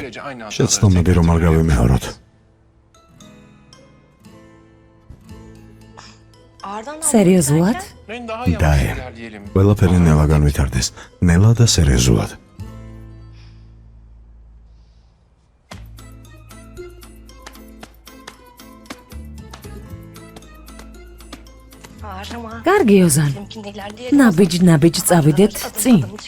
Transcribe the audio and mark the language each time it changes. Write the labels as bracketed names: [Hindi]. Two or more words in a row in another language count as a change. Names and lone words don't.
[Georgian] შეცდომები რომ არ გავიმეოროთ. სერიოზულად? [Turkish] Daha yavaş Daim. ilerleyelim. [Georgian] ყველაფერი ნელა განვითარდეს. ნელა და სერიოზულად. კარგი ოზან. ნაბიჯ წავიდეთ წინ.